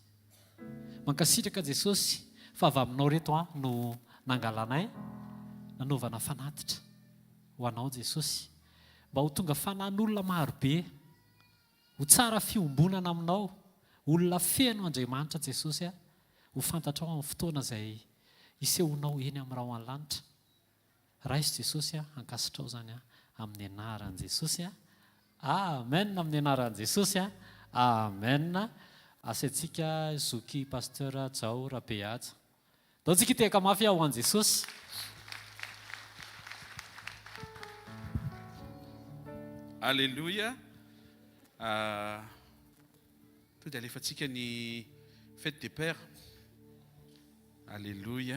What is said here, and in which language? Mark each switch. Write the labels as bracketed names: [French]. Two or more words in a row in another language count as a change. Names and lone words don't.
[Malagasy] Mankasitraka Jesosy fa avy aminao reto no nangalanay nanaovana fanatitra ho anao Jesosy mba ho tonga fanan'olona marobe ho tsara fiombonana aminao olona feno Andriamanitra Jesosy ho fantatrao amin'ny fotoana izay isehonao eny amin'ny raho an-lanitra. Raisy Jesosy ankasitrao zany amin'ny anaran'i Jesosy. Amen. Amin'ny anaran'i Jesosy. Amen. Asaintsika zoky pasteur Jao Rabeaja. Daontsika hiteka mafy ho an'i Jesosy. Alléluia. [French] Tout à [Malagasy] alefatsika ny [French] fête des pères. [Malagasy] Alléluia.